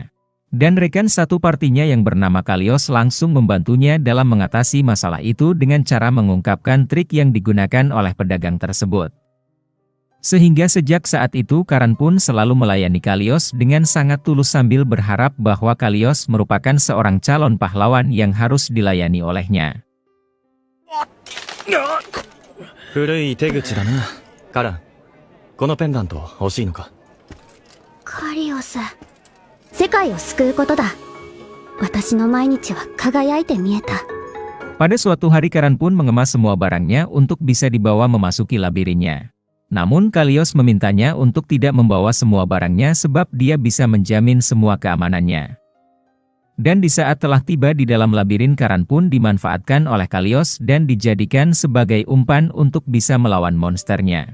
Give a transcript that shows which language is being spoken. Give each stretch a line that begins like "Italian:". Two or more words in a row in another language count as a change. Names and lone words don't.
Indonesian: Dan rekan satu partinya yang bernama Kalios langsung membantunya dalam mengatasi masalah itu dengan cara mengungkapkan trik yang digunakan oleh pedagang tersebut. Sehingga sejak saat itu Karan pun selalu melayani Kalios dengan sangat tulus sambil berharap bahwa Kalios merupakan seorang calon pahlawan yang harus dilayani olehnya.
Japanese: 古い手口だな。カラン、このペンダント欲しいのか？カリオス、世界を救うことだ。私の毎日は輝いて見えた。
Indonesian: Pada suatu hari Karan pun mengemas semua barangnya untuk bisa dibawa memasuki labirinnya. Namun Kalios memintanya untuk tidak membawa semua barangnya sebab dia bisa menjamin semua keamanannya. Dan di saat telah tiba di dalam labirin, Karan pun dimanfaatkan oleh Kalios dan dijadikan sebagai umpan untuk bisa melawan monsternya.